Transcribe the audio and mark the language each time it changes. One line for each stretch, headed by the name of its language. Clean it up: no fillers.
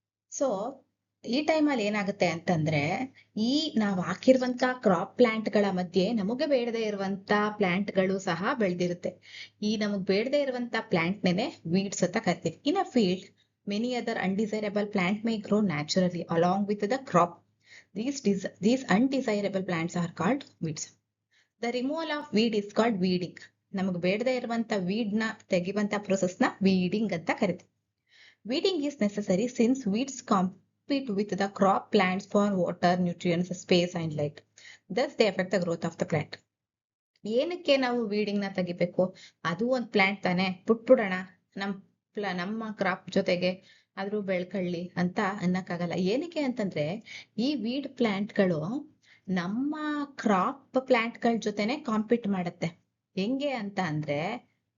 Kannada: So ಈ time ಅಲ್ಲಿ ಏನಾಗುತ್ತೆ ಅಂತಂದ್ರೆ, ಈ ನಾವ್ ಹಾಕಿರುವಂತ ಕ್ರಾಪ್ ಪ್ಲಾಂಟ್ ಗಳ ಮಧ್ಯೆ ನಮಗೆ ಬೇಡದೆ ಇರುವಂತ ಪ್ಲಾಂಟ್ ಗಳು ಸಹ ಬೆಳೆದಿರುತ್ತೆ. ಈ ನಮಗ್ ಬೇಡದೆ ಇರುವಂತ ಪ್ಲಾಂಟ್ ನೇನೆ ವೀಡ್ಸ್ ಅಂತ ಕರಿತೀವಿ.
English: In a field many other undesirable plant may grow naturally along with the crop. These undesirable plants are called weeds. The removal of weed is called weeding. ನಮಗೆ ಬೇಡದೆ ಇರುವಂತ weed ನ ತೆಗೆಯುವಂತ process ನ weeding ಅಂತ ಕರಿತೀವಿ. Weeding is necessary since weeds compete with the crop plants for water, nutrients, space and light. Thus they affect the growth of the plant.
Kannada: ಏನಕ್ಕೆ ನಾವು weeding ನ ತೆಗಿಬೇಕು? ಅದು ಒಂದ್ ಪ್ಲಾಂಟ್ ತಾನೆ, ಬಿಟ್ಬಿಡೋಣ ನಮ್ಮ ಕ್ರಾಪ್ ಜೊತೆಗೆ ಆದ್ರೂ ಬೆಳ್ಕೊಳ್ಳಿ ಅಂತ ಅನ್ನಕ್ಕಾಗಲ್ಲ. ಏನಕ್ಕೆ ಅಂತಂದ್ರೆ, ಈ ವೀಡ್ ಪ್ಲಾಂಟ್ ಗಳು ನಮ್ಮ ಕ್ರಾಪ್ ಪ್ಲಾಂಟ್ ಗಳ ಜೊತೆನೆ ಕಾಂಪೀಟ್ ಮಾಡುತ್ತೆ. ಹೆಂಗೆ ಅಂತ ಅಂದ್ರೆ,